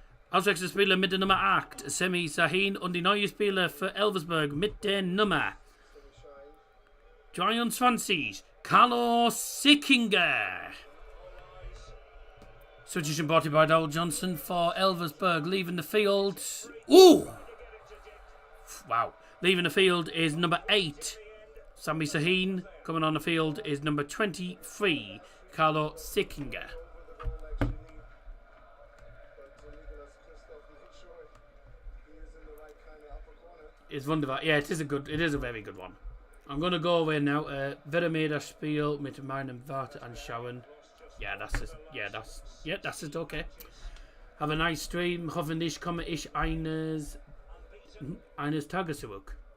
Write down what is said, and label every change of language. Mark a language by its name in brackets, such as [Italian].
[German] Auswechselspieler mit der Nummer 8, Semi Sahin, und die neue Spieler für Elversberg mit der Nummer 23, Carlos Sickinger. [English] Substitution brought by Dowell Johnson for Elversberg, leaving the field. Ooh! Wow. Leaving the field is number 8, Sami Sahin. Coming on the field is number 23, Carlos Sickinger. It's wunderbar. Yeah, it is a very good one. I'm gonna go away now. [German] Wieder das Spiel mit meinem Vater anschauen. [English] Yeah, that's it. Okay. Have a nice stream. [German] Hoffentlich komme ich eines Tages zurück.